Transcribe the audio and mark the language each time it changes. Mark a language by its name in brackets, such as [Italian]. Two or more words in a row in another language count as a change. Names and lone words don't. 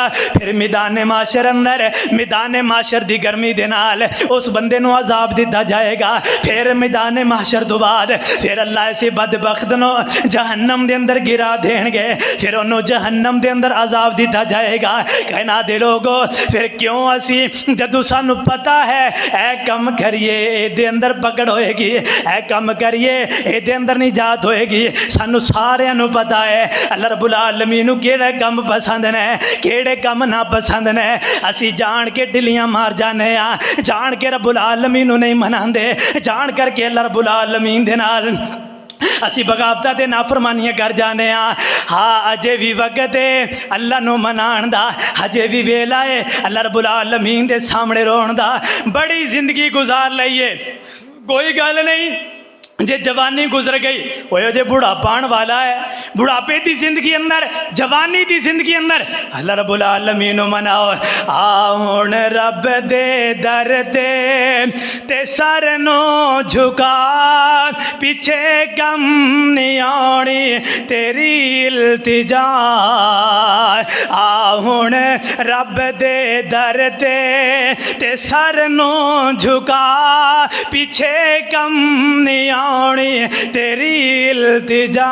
[Punjabi] ਫਿਰ ਮੈਦਾਨ ਮਾਸ਼ਰ ਅੰਦਰ ਮੈਦਾਨ ਮਾਸ਼ਰ ਕੀ ਗਰਮੀ ਦੇ ਨਾਲ ਉਸ ਬੰਦੇ ਨੂੰ ਅਜ਼ਾਬ ਦਿੱਤਾ ਜਾਏਗਾ। ਫਿਰ ਮੈਦਾਨ ਮਾਸ਼ਰ ਤੋ ਬਾਅਦ ਫਿਰ ਅੱਲਾਹ ਐਸੇ ਬਦਬਖ਼ਤ ਨੂੰ ਜਹੰਨਮ ਦੇ ਅੰਦਰ ਗਿਰਾ ਦੇਣਗੇ, ਫਿਰ ਉਨ੍ਹਾਂ ਨੇ ਜਹੰਨਮ ਦੇ ਅੰਦਰ ਅਜ਼ਾਬ ਦਿੱਤਾ ਜਾਏਗਾ। ਕਹਿਣਾ ਦੇ ਲੋਕੋ ਫਿਰ ਕਿਉਂ ਅਸੀ ਜਦੋਂ ਸਾਨੂੰ ਪਤਾ ਹੈ ਏ ਕੰਮ ਕਰੀਏ ਏ ਅੰਦਰ ਪਕੜ ਹੋਏਗੀ, ਏ ਕੰਮ ਕਰੀਏ ਏ ਅੰਦਰ ਨਿਜਾਤ ਹੋਏਗੀ, ਸਾਨੂੰ ਸਾਰਿਆਂ ਨੂੰ ਪਤਾ ਹੈ ਅੱਲਾਹ ਰੱਬੁਲ ਆਲਮੀਨ ਨੂੰ ਕਿਹੜੇ ਕੰਮ ਪਸੰਦ ਨੇ ਕਿਹੜੇ ਕੰਮ ਨਾ ਪਸੰਦ ਨੇ। ਅਸੀ ਜਾਣ ਕੇ ਢਿੱਲੀਆਂ ਮਾਰ ਜਾਨੇ ਆ, ਜਾਣ ਕੇ ਰੱਬੁਲ ਆਲਮੀਨ ਨੂੰ ਨਹੀਂ ਮਨਾਂਦੇ, ਜਾਣ ਕਰਕੇ ਅੱਲਾਹ ਰੱਬੁਲ ਆਲਮੀਨ ਦੇ ਨਾਲ ਅਸੀ ਬਗ਼ਾਵਤਾਂ ਤੇ ਨਾਫ਼ਰਮਾਨੀਆਂ ਕਰ ਜਾਨੇ ਆ। ਹਾਂ ਅਜੇ ਭੀ ਵਕਤ ਹੈ ਅੱਲਾਹ ਨੂੰ ਮਨਾਣ ਦਾ, ਅਜੇ ਭੀ ਵੇਲਾ ਹੈ ਅੱਲਾਹ ਰੱਬੁਲ ਆਲਮੀਨ ਦੇ ਸਾਹਮਣੇ ਰੋਣ ਦਾ। ਬੜੀ ਜ਼ਿੰਦਗੀ ਗੁਜ਼ਾਰ ਲਈਏ, ਕੋਈ ਗੱਲ ਨਹੀਂ ਜੇ ਜਵਾਨੀ ਗੁਜ਼ਰ ਗਈ ਵੋ ਜੇ ਬੁਢਾਪਾ ਆਣ ਵਾਲਾ ਹੈ, ਬੁਢਾਪੇ ਕੀ ਜ਼ਿੰਦਗੀ ਅੰਦਰ ਜਵਾਨੀ ਕੀ ਜ਼ਿੰਦਗੀ ਅੰਦਰ ਅੱਲਾਹ ਰੱਬੁਲ ਆਲਮੀਨ ਮਨਾਓ। ਆਉਣ ਰੱਬ ਦੇ ਦਰ ਤੇ ਸਿਰ ਨੂੰ ਝੁਕਾ, ਪਿੱਛੇ ਕੰਮ ਨਹੀਂ ਆਣੀ ਤੇਰੀ ਇਲਤਿਜਾ। ਆਉਣ ਰੱਬ ਦੇ ਦਰ ਤੇ ਸਿਰ ਨੂੰ ਝੁਕਾ, ਪਿੱਛੇ ਕੰਮ ਨਹੀਂ ਤੇਰੀ ਇਲਤਿਜਾ।